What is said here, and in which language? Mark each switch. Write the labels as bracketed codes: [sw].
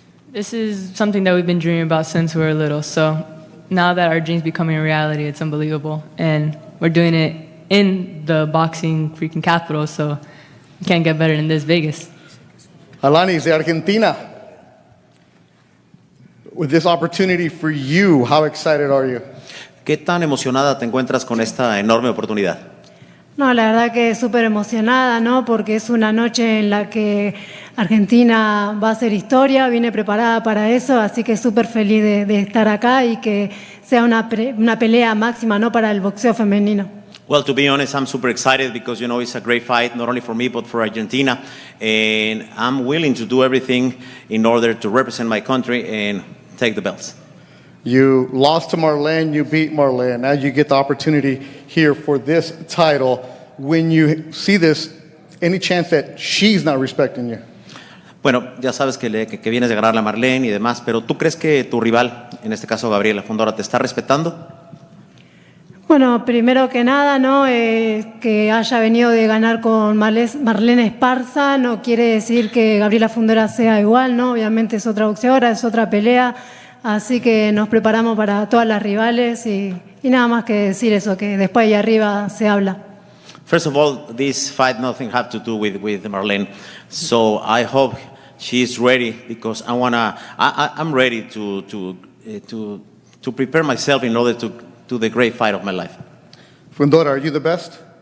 [en] This is something that we've been dreaming about since we were little. So now that our dream's becoming a reality, it's unbelievable. And we're doing it in the boxing freaking capital, so you can't get better than this, Vegas. [es] Alanis de Argentina. [en] With this opportunity for you, how excited are you? [es] ¿Qué tan emocionada te encuentras con esta enorme oportunidad? No, la verdad que súper emocionada, ¿no? Porque es una noche en la que Argentina va a hacer historia, viene preparada para eso, así que súper feliz de estar acá y que sea una pelea máxima, ¿no? Para el boxeo femenino. [en] Well, to be honest, I'm super excited because, you know, it's a great fight, not only for me, but for Argentina. And I'm willing to do everything in order to represent my country and take the belts. You lost to Marlene, you beat Marlene. Now you get the opportunity here for this title. When you see this, any chance that she's not respecting you? [es] Bueno, ya sabes que vienes de ganarle a Marlene y demás, pero ¿tú crees que tu rival, en este caso Gabriela Fundora, te está respetando? Bueno, primero que nada, ¿no? Que haya venido de ganar con Marlene Esparza no quiere decir que Gabriela Fundora sea igual, ¿no? Obviamente es otra boxeadora, es otra pelea. Así que nos preparamos para todas las rivales y nada más que decir eso, que después ahí arriba se habla. [en] First of all, this fight nothing have to do with Marlene. So I hope she's ready because I'm ready to prepare myself in order to do the great fight of my life. Fundora, are you the best?